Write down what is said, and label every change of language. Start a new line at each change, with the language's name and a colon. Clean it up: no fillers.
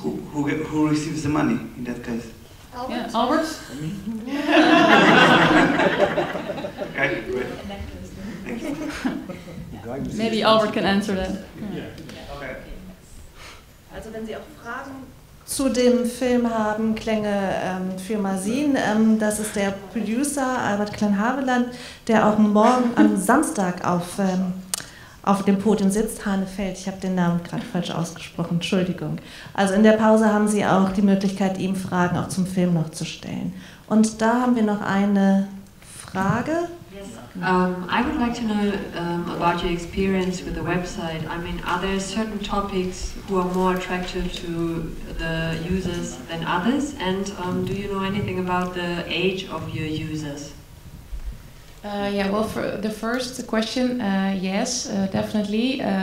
English: Who receives the money in that case? Albert? Yeah, Albert? Okay, great. Thank you. Maybe Albert can answer that. Okay.
German: Also wenn Sie auch Fragen zu dem Film haben, Klänge für Masin, das ist der Producer Albert Klein-Haveland, der auch morgen am Samstag auf dem Podium sitzt, Hanefeld, ich habe den Namen gerade falsch ausgesprochen, Entschuldigung. Also in der Pause haben Sie auch die Möglichkeit, ihm Fragen auch zum Film noch zu stellen. Und da haben wir noch eine Frage.
English: Yes. I would like to know about your experience with the website. I mean, are there certain topics who are more attractive to the users than others? And do you know anything about the age of your users? Well, for the first question, yes, definitely.